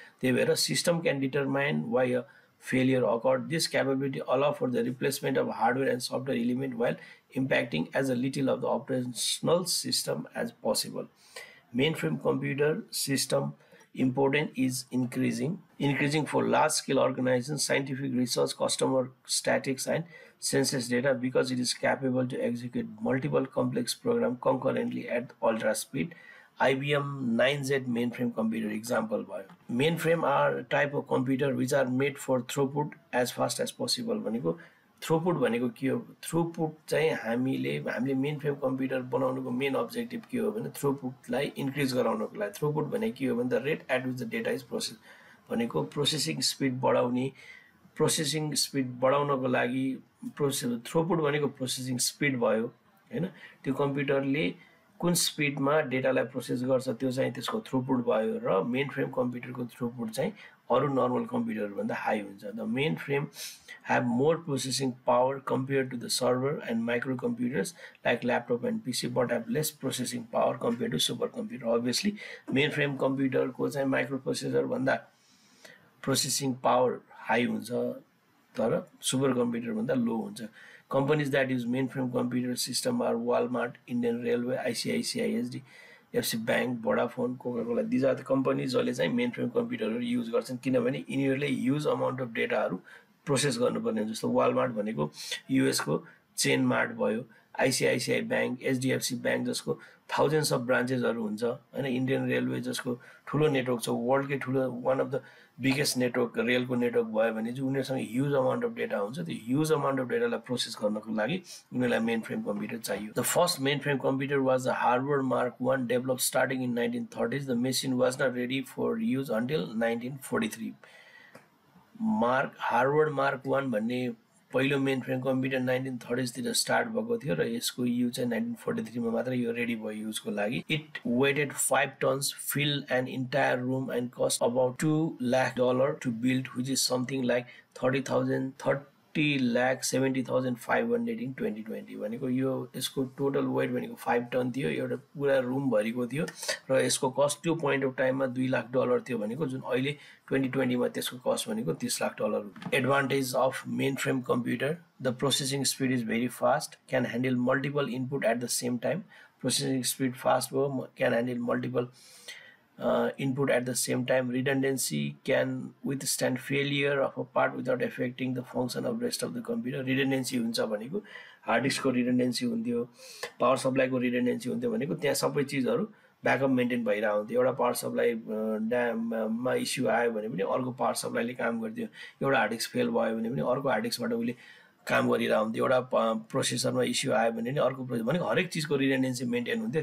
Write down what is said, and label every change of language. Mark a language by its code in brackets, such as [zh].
[ne] त्यही भएर [en] System can determine why a failure occurred. This capability allows for the replacement of hardware and software element while impacting as little of the operational system as possible. Mainframe computer system importance is increasing for large scale organizations, scientific research, customer statistics and census data, because it is capable to execute multiple complex programs concurrently at ultra speed. IBM 9Z mainframe computer example भयो। Mainframe are type of computer which are made for throughput as fast as possible [ne] भनेको throughput भनेको के हो, throughput चाहिँ हामीले mainframe computer बनाउनुको main objective के हो भने थ्रुपुटलाई इन्क्रिज गराउनको लागि। थ्रुपुट भनेको के हो भने [en] the rate at which the data is process [ne] भनेको प्रोसेसिङ स्पिड बढाउने, प्रोसेसिङ स्पिड बढाउनको लागि थ्रुपुट भनेको प्रोसेसिङ स्पिड भयो हैन। त्यो कम्प्युटरले कुन स्पिडमा डेटालाई प्रोसेस गर्छ त्यो चाहिँ त्यसको थ्रुपुट भयो, र मेन फ्रेम कम्प्युटरको थ्रुपुट चाहिँ अरू नर्मल कम्प्युटरभन्दा हाई हुन्छ। [en] The mainframe have more processing power compared to the server and microcomputers like laptop and PC, but have less processing power compared to supercomputer. [ne] Obviously mainframe computer को चाहिँ microprocessor भन्दा processing power high हुन्छ, तर supercomputer भन्दा low हुन्छ। [en] Companies that use mainframe computer system are Walmart, Indian Railway, ICICI, HDFC Bank, Vodafone, Coca-Cola. These are the companies [ne] जसले चाहिँ mainframe computer use गर्छन्, किनभने यिनीहरूले ह्युज अमाउन्ट अफ डेटाहरू प्रोसेस गर्नुपर्ने। जस्तो वालमार्ट भनेको युएस को चेन मार्ट भयो, आइसिआइसिआई बैंक, एचडिएफसी बैंक जसको थाउजन्ड्स अफ ब्रान्चेसहरू हुन्छ हैन, इन्डियन रेलवे जसको ठुलो नेटवर्क छ, वर्ल्डकै ठुलो [en] one of the biggest network [ne] रेलको नेटवर्क भयो भने चाहिँ उनीहरूसँग ह्युज अमाउन्ट अफ डेटा हुन्छ। त्यो ह्युज अमाउन्ट अफ डेटालाई प्रोसेस गर्नको लागि उनीहरूलाई मेन फ्रेम कम्प्युटर चाहियो। [en] The first mainframe computer was the Harvard Mark 1 develop starting in 1930s. The machine was not ready for use until 1943। [ne] Harvard mark 1 भन्ने पहिलो main frame computer 1930s तिर start भएको थियो र यसको use चाहिँ 1943 मा मात्र यो रेडी भयो युजको लागि। [en] It weighted 5 tons, filled an entire room and cost about $2 lakh to build, which is something like 30,70,500 in 2020। [ne] भनेको यो यसको टोटल वेट भनेको 5 टन थियो, एउटा पुरा रुम भरिको थियो र यसको कस्ट त्यो पोइन्ट अफ टाइममा $2 लाख थियो भनेको, जुन अहिले 2020 मा त्यसको कस्ट भनेको $30 lakh. [en] Advantage of main frame computer, the processing speed is very fast, can handle multiple input at the same time. [ne] Processing speed fast भयो, [en] Can handle multiple input at the same time. Redundancy, can withstand failure of a part without affecting the function of rest of the computer. [ne] Redundancy हुन्छ भनेको hard डिस्कको रिडन्डेन्सी हुन्थ्यो, power सप्लाईको रिडन्डेन्सी हुन्थ्यो भनेको त्यहाँ सबै चिजहरू backup maintain भइरहेको हुन्थ्यो। एउटा पावर सप्लाई मा इस्यु आयो भने पनि अर्को पावर सप्लाईले काम गर्थ्यो, एउटा हार्ड डिस्क फेल भयो भने पनि अर्को हार्ड डिस्कबाट उसले काम गरिरहेको हुन्थ्यो, एउटा प्रोसेसरमा इस्यु आयो भने नि अर्को प्रोसेस भनेको हरेक चिजको रिडन्डेन्सी मेन्टेन हुन्थ्यो।